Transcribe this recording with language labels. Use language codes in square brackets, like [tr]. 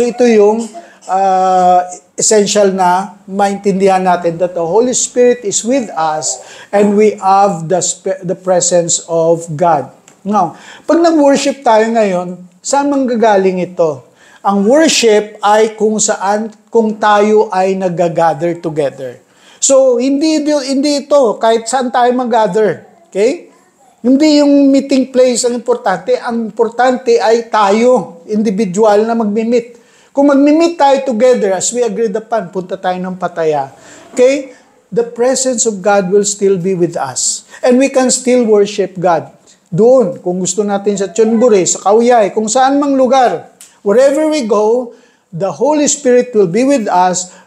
[tl] So ito yung essential na maintindihan natin [en] that the Holy Spirit is with us and we have the presence of God. [tl] Now, pag nag-worship tayo ngayon, saan manggagaling ito? Ang worship ay kung tayo ay nag-gather together. So, hindi ito kahit saan tayo mag-gather. Okay? Hindi yung meeting place ang importante. Ang importante ay tayo, individual na mag-meet. Kung mag-meet tayo together, [en] as we agreed upon, [tl] punta tayo ng Pattaya. Okay? [en] The presence of God will still be with us. And we can still worship God. [tl] Doon, kung gusto natin sa Chonburi, sa Kauyay, kung saan mang lugar, [en] wherever we go, the Holy Spirit will be with us.